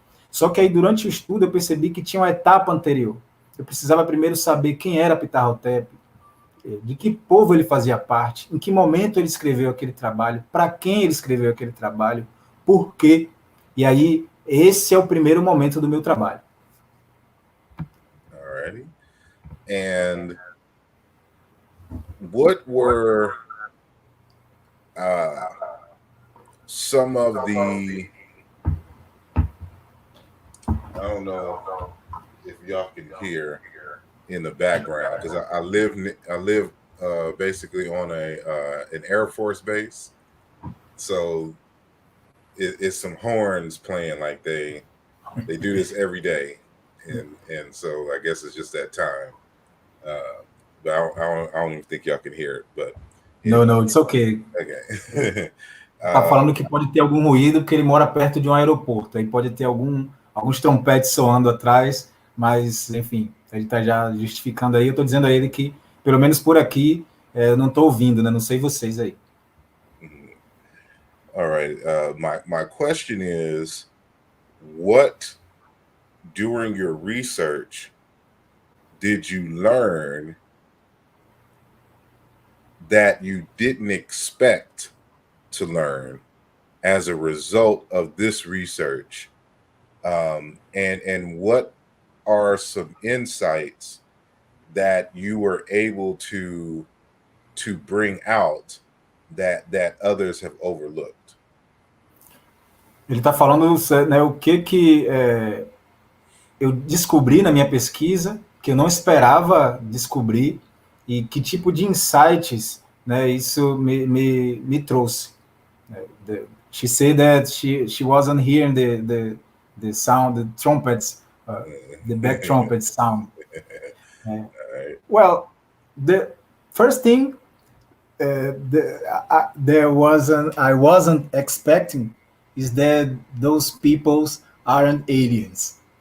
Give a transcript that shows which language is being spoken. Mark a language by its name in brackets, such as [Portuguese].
[Portuguese] Só que aí, durante o estudo, eu percebi que tinha uma etapa anterior. Eu precisava primeiro saber quem era Ptah-Hotep, de que povo ele fazia parte, em que momento ele escreveu aquele trabalho, para quem ele escreveu aquele trabalho, por quê. E aí, esse é o primeiro momento do meu trabalho. [English] Alrighty. And what were some of the... I don't know if y'all can hear in the background, because I live basically on an Air Force base, so it's some horns playing, like they do this every day, and so I guess it's just that time. But I don't even think y'all can hear it. But no, it's okay. Okay. [Portuguese] Tá falando que pode ter algum ruído porque ele mora perto de um aeroporto, aí pode ter alguns trompetes soando atrás, mas, enfim, ele está já justificando aí. Eu estou dizendo a ele que, pelo menos por aqui, eu não estou ouvindo, né? Não sei vocês aí. [English] All right. My question is, what, during your research, did you learn that you didn't expect to learn as a result of this research? And what are some insights that you were able to bring out that others have overlooked? [Portuguese] Ele está falando, né, o que eu descobri na minha pesquisa, que eu não esperava descobrir, e que tipo de insights, né, isso me trouxe. [English] She said that she wasn't hearing the sound, the trumpets, the back trumpet sound. Right. Well, the first thing I wasn't expecting is that those peoples aren't aliens.